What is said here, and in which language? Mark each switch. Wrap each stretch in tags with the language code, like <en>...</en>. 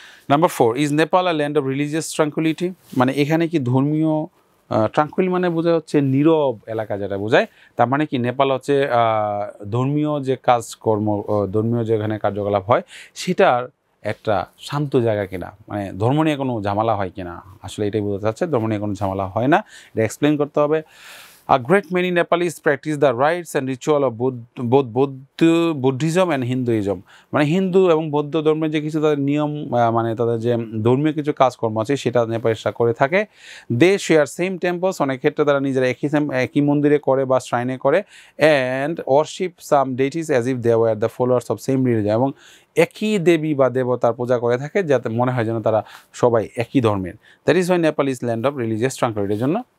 <bn>Number 4,</bn> <en>Is Nepal a land of religious tranquillity?</en> <bn>মানে এখানে কি ধর্মীয় ট্রাঙ্কুইল মানে বোঝা হচ্ছে নীরব এলাকা, যেটা বোঝায়, তার মানে কি নেপাল হচ্ছে ধর্মীয় যে কাজকর্ম, ধর্মীয় যেখানে কার্যকলাপ হয় সেটার একটা শান্ত জায়গা কিনা, মানে ধর্ম নিয়ে কোনো ঝামেলা হয় কিনা, আসলে এটাই বোঝাতে চাচ্ছে, ধর্ম নিয়ে কোনো ঝামেলা হয় না, এটা এক্সপ্লেন করতে হবে।</bn> <en>A great many Nepalese practice the rites and ritual of both Buddhism and Hinduism.</en> <bn>মানে হিন্দু এবং বৌদ্ধ ধর্মের যে কিছু তাদের নিয়ম, মানে তাদের যে ধর্মীয় কিছু কাজকর্ম আছে সেটা নেপালিরা করে থাকে।</bn> <en>they share same temples,</en> <bn>অনেক ক্ষেত্রে তারা নিজেরা একই মন্দিরে করে বা শ্রাইনে করে,</bn> <en>and worship some deities as if they were the followers of same religion,</en> <bn>এবং একই দেবী বা দেবতার পূজা করে থাকে, যাতে মনে হয় যেন তারা সবাই একই ধর্মের।</bn> <en>that is why Nepal is land of religious ট্রাঙ্কুইলিটির</en> <bn>জন্য</bn>